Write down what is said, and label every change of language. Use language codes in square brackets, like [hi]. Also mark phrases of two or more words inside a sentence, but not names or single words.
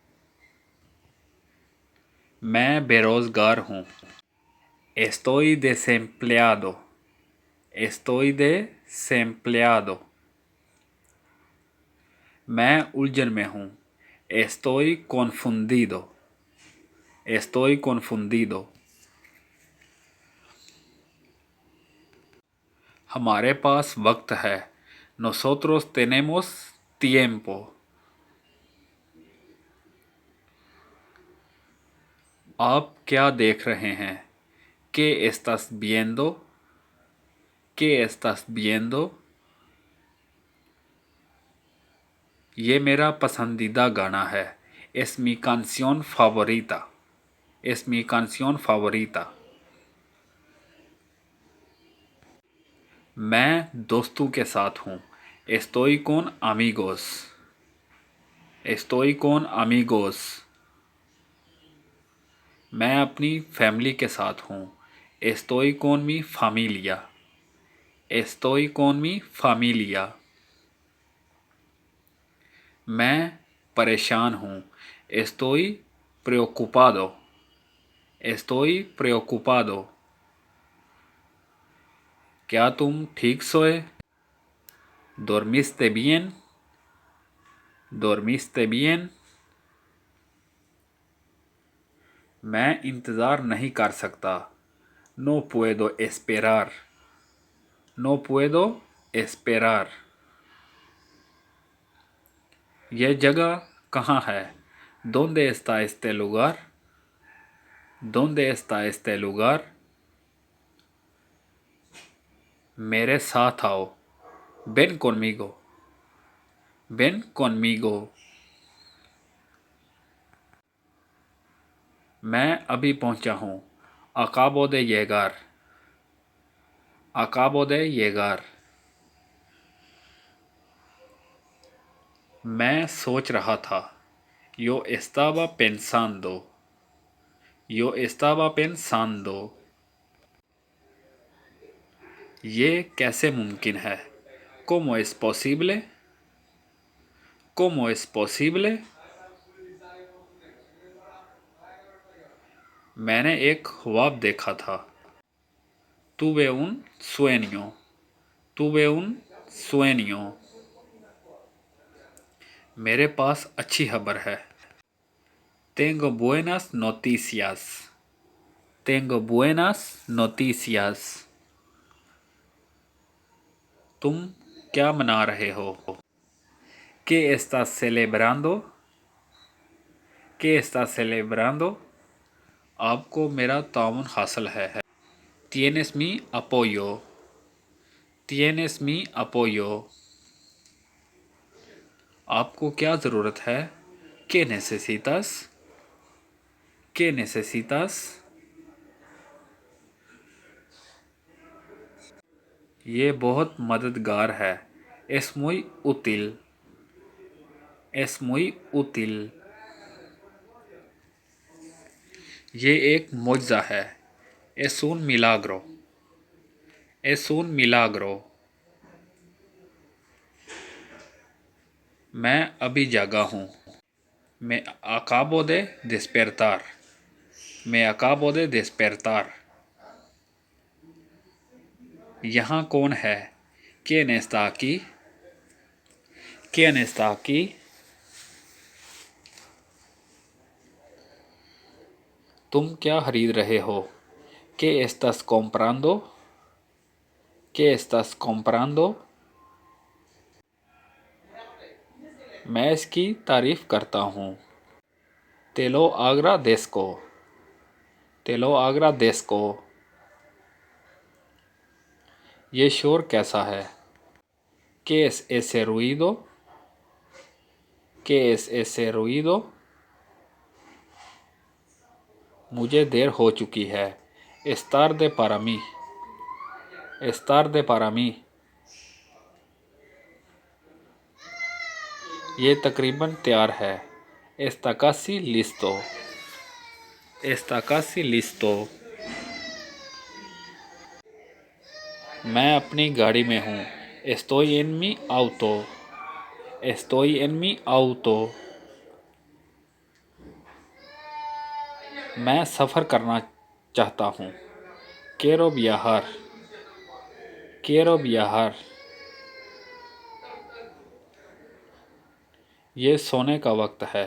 [ur] میں بے روزگار ہوں, [es] estoy desempleado, estoy desempleado। [ur] میں الجھن میں ہوں, [es] estoy confundido, estoy confundido। [ur] ہمارے پاس وقت ہے, [es] nosotros tenemos tiempo। [ur] آپ کیا دیکھ رہے ہیں, [es] ¿qué estás viendo, qué estás viendo। [ur] یہ میرا پسندیدہ گانا ہے, [es] es mi canción favorita, es mi canción favorita। [ur] میں دوستوں کے ساتھ ہوں, [es] estoy con amigos, estoy con amigos। [ur] میں اپنی فیملی کے ساتھ ہوں, [es] estoy con mi familia, estoy con mi familia। [ur] میں پریشان ہوں, [es] estoy preocupado, estoy preocupado। [ur] کیا تم ٹھیک سوئے, [es] dormiste bien, dormiste bien। [ur] میں انتظار نہیں کر سکتا, [es] no puedo esperar, no puedo esperar। [ur] یہ جگہ کہاں ہے, [es] ¿dónde está este lugar, ¿dónde está este lugar। [ur] میرے ساتھ آؤ, [es] ven conmigo, ven conmigo। [ur] میں ابھی پہنچا ہوں, [es] acabo de llegar, acabo de llegar। [ur] میں سوچ رہا تھا, [es] yo estaba pensando, yo estaba pensando। [ur] یہ کیسے ممکن ہے, [es] ¿cómo es posible, cómo es posible। [ur] میں نے ایک خواب دیکھا تھا, [es] tuve un sueño, tuve un sueño। [ur] میرے پاس اچھی خبر ہے, [es] tengo buenas noticias, tengo buenas noticias। [ur] تم کیا منا رہے ہو, [es] ¿qué estás celebrando, qué estás celebrando। [ur] آپ کو میرا تعاون حاصل ہے, [es] tienes mi apoyo, tienes mi apoyo। [ur] آپ کو کیا ضرورت ہے, [es] ¿qué necesitas, qué necesitas। [ur] یہ بہت مددگار ہے, [es] es muy útil, es muy útil। [ur] یہ ایک معجزہ ہے. [es] Es un milagro। Es un milagro। [ur] میں ابھی جاگا ہوں. [es] Me acabo de despertar। Me acabo de despertar। [ur] یہاں کون ہے? [es] ¿Quién está aquí? ¿Quién está aquí? [ur] تم کیا خرید رہے ہو? [es] ¿Qué estás comprando? ¿Qué estás comprando? [ur] میں اس کی تعریف کرتا ہوں. [es] Te lo agradezco। Te lo agradezco। [ur] یہ شور کیسا ہے? [es] ¿Qué es ese ruido? ¿Qué es ese ruido? [ur] مجھے دیر ہو چکی ہے. [es] Es tarde para mí। Es tarde para mí। [ur] یہ تقریباً تیار ہے. [es] Está casi listo। Está casi listo। [ur] میں اپنی گاڑی میں ہوں. [es] Estoy en mi auto। Estoy en mi auto। [ur] میں سفر کرنا چاہتا ہوں. [es] Quiero viajar। Quiero viajar। [ur] یہ سونے کا وقت ہے.